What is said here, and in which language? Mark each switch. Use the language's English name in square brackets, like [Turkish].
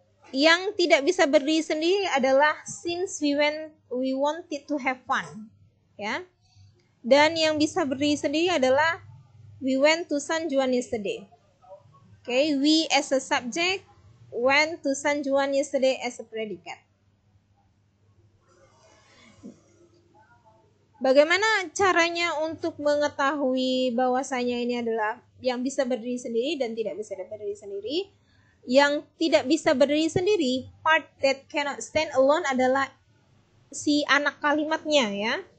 [Indonesian] Yang tidak bisa berdiri sendiri adalah [English] since we wanted to have fun [Indonesian] ya. Dan yang bisa berdiri sendiri adalah [English] we went to San Juan yesterday. Okay, we as a subject went to San Juan yesterday as a predicate. [Indonesian] Bagaimana caranya untuk mengetahui bahwasanya ini adalah yang bisa berdiri sendiri dan tidak bisa berdiri sendiri? Yang tidak bisa berdiri sendiri, [English] part that cannot stand alone [Indonesian] adalah si anak kalimatnya ya.